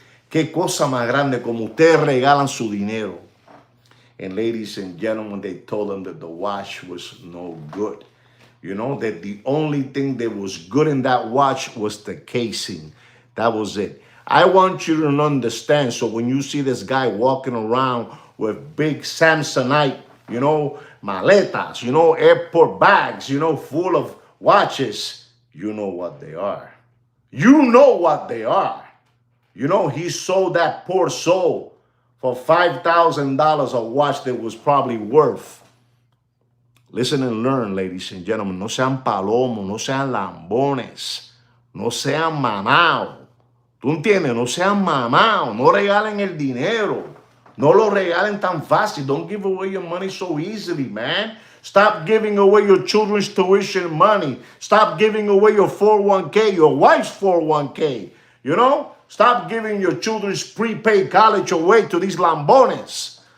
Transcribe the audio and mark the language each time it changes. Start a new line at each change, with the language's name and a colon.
Spanish: Qué cosa más grande como ustedes regalan su dinero.
English: And ladies and gentlemen, they told him that the watch was no good. That the only thing that was good in that watch was the casing. That was it. I want you to understand, so when you see this guy walking around with big Samsonite, maletas, airport bags, full of watches, you know what they are. You know what they are. He sold that poor soul for $5,000 a watch that was probably worth. Listen and learn, ladies and gentlemen.
Spanish: No sean palomos, no sean lambones, no sean mamados. ¿Tú entiendes? No sean mamados, no regalen el dinero. No lo regalen tan fácil.
English: Don't give away your money so easily, man. Stop giving away your children's tuition money. Stop giving away your 401k, your wife's 401k. Stop giving your children's prepaid college away to these lambones.